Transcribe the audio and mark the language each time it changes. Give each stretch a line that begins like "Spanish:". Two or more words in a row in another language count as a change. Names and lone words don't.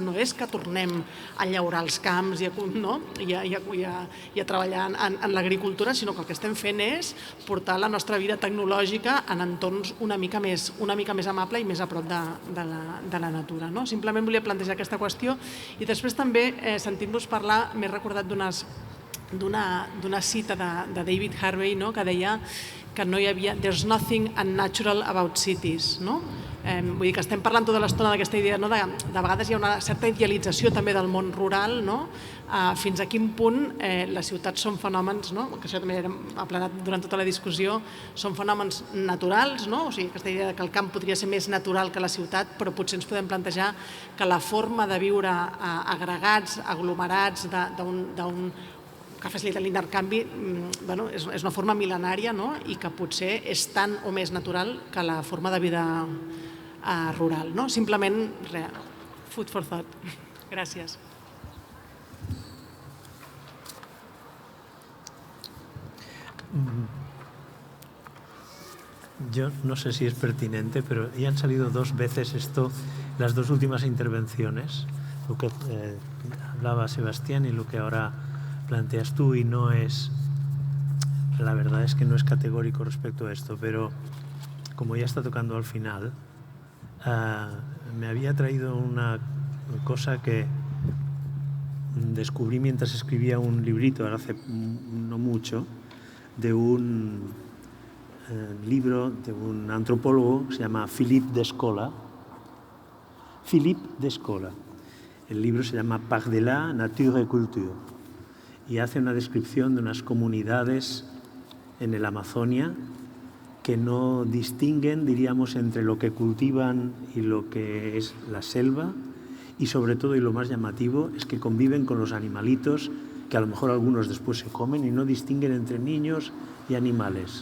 Catalan: No és que tornem a llaurar els camps i a treballar en l'agricultura, sinó que el que estem fent és portar la nostra vida tecnològica en entorns una mica més amable i més a prop de la natura. Simplement volia plantejar aquesta qüestió i després també, sentint-vos parlar, m'he recordat d'una cita de David Harvey que deia que no hi havia
English: "there's nothing unnatural about cities".
Catalan: Vull dir que estem parlant tota l'estona d'aquesta idea, de vegades hi ha una certa idealització també del món rural, fins a quin punt les ciutats són fenòmens, que això també ha planat durant tota la discussió, són fenòmens naturals, o sigui, aquesta idea que el camp podria ser més natural que la ciutat, però potser ens podem plantejar que la forma de viure agregats, aglomerats, que facilita l'intercanvi, és una forma mil·lenària i que potser és tan o més natural que la forma de vida rural. Simplement,
English: food for thought.
Catalan: Gràcies.
Spanish: Yo no sé si es pertinente, pero ya han salido 2 veces las 2 últimas intervenciones, lo que hablaba Sebastián y lo que ahora planteas tú, y la verdad es que no es categórico respecto a esto, pero como ya está tocando al final, me había traído una cosa que descubrí mientras escribía un librito hace no mucho, de un libro de un antropólogo que se llama Philippe Descola. Philippe Descola. El libro se llama Par-delà nature et culture y hace una descripción de unas comunidades en el Amazonia que no distinguen, diríamos, entre lo que cultivan y lo que es la selva, y sobre todo, y lo más llamativo, es que conviven con los animalitos, que a lo mejor algunos después se comen, y no distinguen entre niños y animales.